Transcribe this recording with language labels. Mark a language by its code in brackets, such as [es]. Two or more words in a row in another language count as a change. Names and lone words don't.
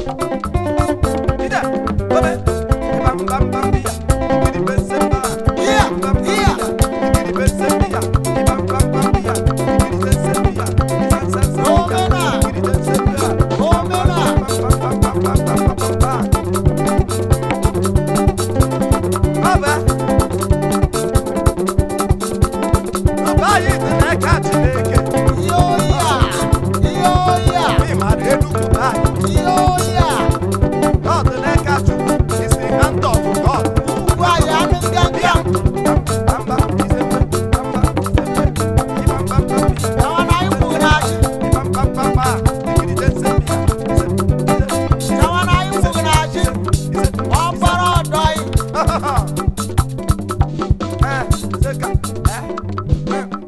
[ig] Ide, obe, bam, bam, bam, biya, ikiri be nse mba. Iya, Bam, bam, bam, iya. biya, ikiri be nse biya, bam, bam, bam, biya, ikiri be nse biya, nsa, nsa, nsa, Omena. ikiri be nse biya. Omena. Bam, bam, bam, bam, bam, bam, bam, bam, bam. Ọ bụ ya. Ọ bụ anyị dị n'aka Chineke. Iyo ya, iyo ya. Ị mara Enugu be anyị. Iyo ya. Ọ dị n'aka Chukwu. [en] It's the hand of God. [ig] Ugwu anyị anụ nganga. Bịa. Bam, bam, bam, ise mbe, bam, bam, ise mbe, bam, bam, bam, bam, Nawa na anyị kwuru na achị. bam, bam, bam, bam. Ikiri je nse bịa. Nse, nse, nse. Nawa na anyị kwuru na achị. Nse, nse. Ọ kpọrọ ọdọ anyị. Eh, nse ka. Eh, eh, eh.